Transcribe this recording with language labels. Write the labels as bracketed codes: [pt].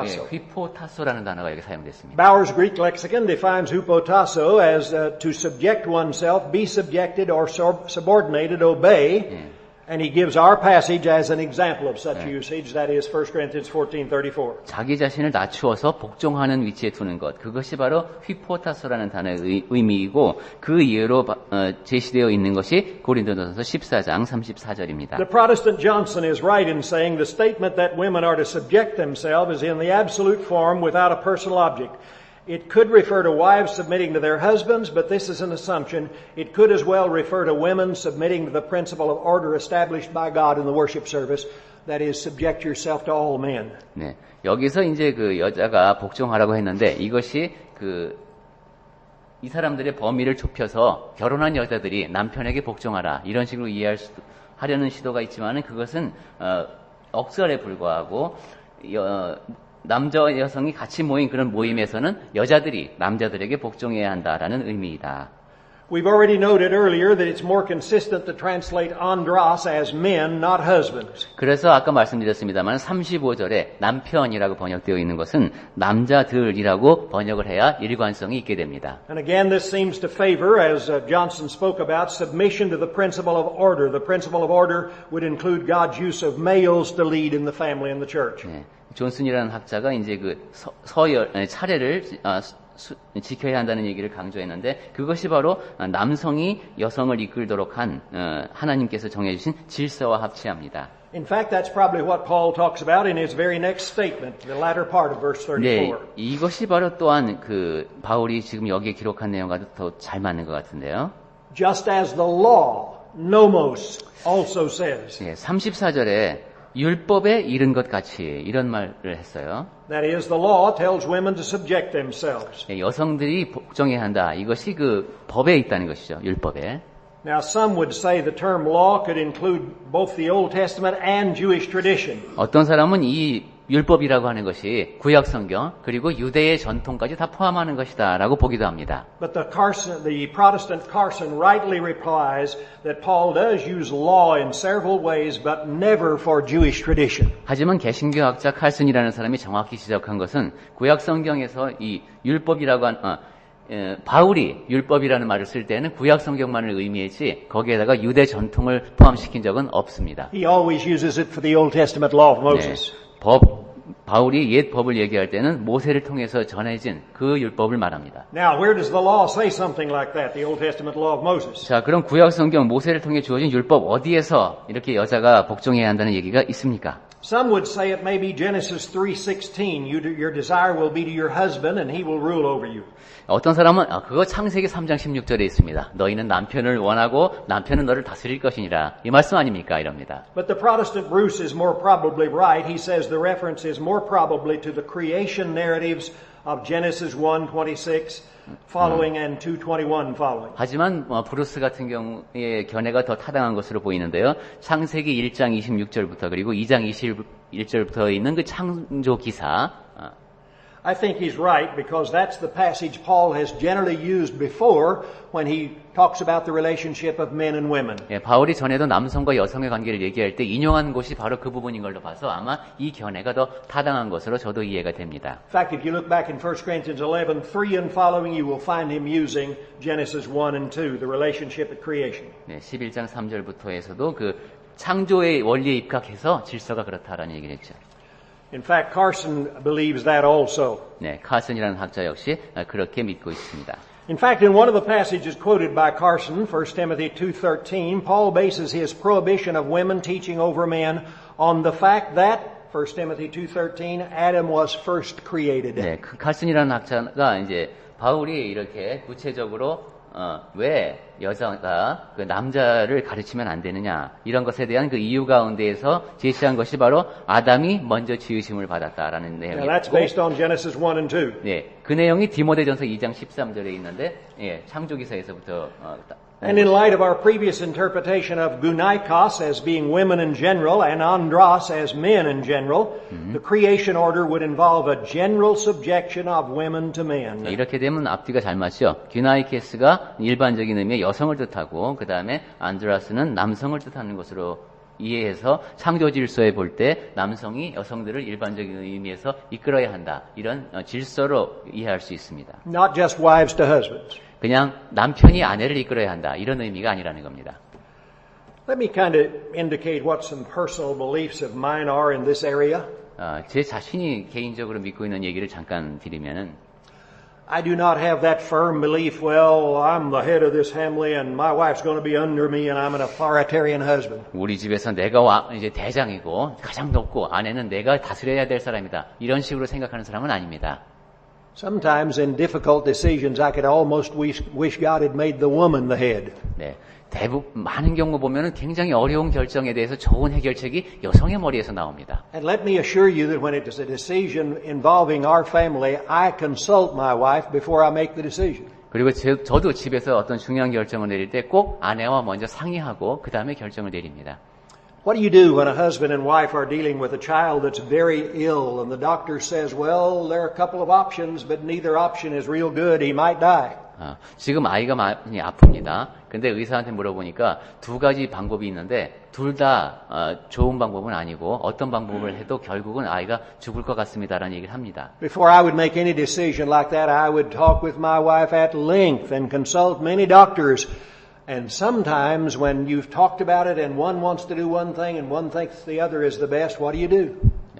[ko] 휘포타소라는 단어가 여기 사용됐습니다. [en] Bauer's Greek lexicon defines hupotasso as to subject oneself, be subjected or subordinated, obey. And he gives our passage as an example of such usage, that is 1 Corinthians 14:34. [ko] 자기 자신을 낮추어서 복종하는 위치에 두는 것, 그것이 바로 휘포타소라는 단어의 의미이고 그 예로 제시되어 있는 것이 고린도전서 14장 34절입니다. [en] The Protestant Johnson is right in saying the statement that women are to subject themselves is in the absolute form without a personal object. It could refer to wives submitting to their husbands, but this is an assumption. It could as well refer to women submitting to the principle of order established by God in the worship service. That is, subject yourself to all men. [ko] 네, 여기서 이제 그 여자가 복종하라고 했는데 이것이 이 사람들의 범위를 좁혀서 결혼한 여자들이 남편에게 복종하라 이런 식으로 하려는 시도가 있지만은 그것은 억설에 불과하고 남자 여성이 같이 모인 그런 모임에서는 여자들이 남자들에게 복종해야 한다라는 의미이다. [en] We've already noted earlier that it's more consistent to translate andros as men, not husbands. [ko] 그래서 아까 말씀드렸습니다만 35절에 남편이라고 번역되어 있는 것은 남자들이라고 번역을 해야 일관성이 있게 됩니다. [en] And again, this seems to favor, as Johnson spoke about, submission to the principle of order. The principle of order would include God's use of males to lead in the family and the church. [ko] 네, 존슨이라는 학자가 이제 그 차례를 지켜야 한다는 얘기를 강조했는데 그것이 바로 남성이 여성을 이끌도록 한 하나님께서 정해주신 질서와 합치합니다. [en] In fact, that's probably what Paul talks about in his very next statement, the latter part of verse 34. [ko] 네, 이것이 바로 또한 그 바울이 지금 여기에 기록한 내용과도 더 잘 맞는 것 같은데요. [en] Just as the law, nomos, also says. [ko] 네, 34절에 율법에 이른 것 같이 이런 말을 했어요. [en] That is, the law tells women to subject themselves. [ko] 네, 여성들이 복종해야 한다. 이것이 그 법에 있다는 것이죠. 율법에. [en] Now, some would say the term law could include both the Old Testament and Jewish tradition. [ko] 어떤 사람은 이 율법이라고 하는 것이 구약 성경 그리고 유대의 전통까지 다 포함하는 것이다라고 보기도 합니다. [en] But the Protestant Carson rightly replies that Paul does use law in several ways, but never for Jewish tradition. [ko] 하지만 개신교학자 칼슨이라는 사람이 정확히 지적한 것은 구약 성경에서 이 율법이라고 바울이 율법이라는 말을 쓸 때는 구약 성경만을 의미했지 거기에다가 유대 전통을 포함시킨 적은 없습니다. [en] He always uses it for the Old Testament law of Moses. [ko] 네, 바울이 옛 법을 얘기할 때는 모세를 통해서 전해진 그 율법을 말합니다. [en] Now, where does the law say something like that, the Old Testament law of Moses? [ko] 자, 그럼 구약 성경 모세를 통해 주어진 율법 어디에서 이렇게 여자가 복종해야 한다는 얘기가 있습니까? [en] Some would say it may be Genesis 3:16. Your desire will be to your husband and he will rule over you. [ko] 어떤 사람은 그거 창세기 3장 16절에 있습니다. 너희는 남편을 원하고 남편은 너를 다스릴 것이니라. 이 말씀 아닙니까? 이럽니다. [en] But the Protestant Bruce is more probably right. He says the reference is more probably to the creation narratives of Genesis 1:26 following and 2:21 following. [ko] 하지만 브루스 같은 경우에 견해가 더 타당한 것으로 보이는데요. 창세기 1장 26절부터 그리고 2장 21절부터 있는 그 창조 기사 [en] I think he's right because that's the passage Paul has generally used before when he talks about the relationship of men and women. [ko] 예, 바울이 전에도 남성과 여성의 관계를 얘기할 때 인용한 곳이 바로 그 부분인 걸로 봐서 아마 이 견해가 더 타당한 것으로 저도 이해가 됩니다. [en] In fact, if you look back in 1 Corinthians 11:3 and following, you will find him using Genesis 1 and 2, the relationship at creation. [ko] 네, 11장 3절부터에서도 그 창조의 원리에 입각해서 질서가 그렇다라는 얘기를 했죠. [en] In fact, Carson believes that also. [ko] 네, 카슨이라는 학자 역시 그렇게 믿고 있습니다. [en] In fact, in one of the passages quoted by Carson, 1 Timothy 2:13, Paul bases his prohibition of women teaching over men on the fact that 1 Timothy 2:13, Adam was first created. [ko] 네, 그 카슨이라는 학자가 이제 바울이 이렇게 구체적으로 왜 여자가 그 남자를 가르치면 안 되느냐 이런 것에 대한 그 이유 가운데에서 제시한 것이 바로 아담이 먼저 지으심을 받았다라는 [en] Now that's based on Genesis 1 and 2. [ko] 네, 그 내용이 디모데전서 2장 13절에 있는데, 예, 창조기사에서부터 [en] And in light of our previous interpretation of gunaikos as being women in general and andros as men in general, the creation order would involve a general subjection of women to men. [ko] 이렇게 되면 앞뒤가 잘 맞죠. 귀나이케스가 일반적인 의미의 여성을 뜻하고 그 다음에 안드라스는 남성을 뜻하는 것으로 이해해서 창조 질서에 볼 때 남성이 여성들을 일반적인 의미에서 이끌어야 한다. 이런 질서로 이해할 수 있습니다. [en] Not just wives to husbands. [ko] 그냥 남편이 아내를 이끌어야 한다. 이런 의미가 아니라는 겁니다. [en] Let me kind of indicate what some personal beliefs of mine are in this area. [ko] 제 자신이 개인적으로 믿고 있는 얘기를 잠깐 드리면은 [en] I do not have that firm belief, well, I'm the head of this family and my wife's going to be under me and I'm an authoritarian husband. [ko] 우리 집에서 내가 이제 대장이고 가장 높고 아내는 내가 다스려야 될 사람이다. 이런 식으로 생각하는 사람은 아닙니다. [en] Sometimes in difficult decisions I could almost wish God had made the woman the head. [ko] 네. 많은 경우 보면은 굉장히 어려운 결정에 대해서 좋은 해결책이 여성의 머리에서 나옵니다. [en] And let me assure you that when it is a decision involving our family, I consult my wife before I make the decision. [ko] 그리고 저도 집에서 어떤 중요한 결정을 내릴 때 꼭 아내와 먼저 상의하고 그 다음에 결정을 내립니다. [en] What do you do when a husband and wife are dealing with a child that's very ill and the doctor says, well, there are a couple of options, but neither option is real good. He might die. [ko] 지금 아이가 많이 아픕니다. 근데 의사한테 물어보니까 두 가지 방법이 있는데 둘 다 좋은 방법은 아니고 어떤 방법을 해도 결국은 아이가 죽을 것 같습니다라는 얘기를 합니다. [en] Before I would make any decision like that, I would talk with my wife at length and consult many doctors. And sometimes when you've talked about it and one wants to do one thing and one thinks the other is the best, what do you do?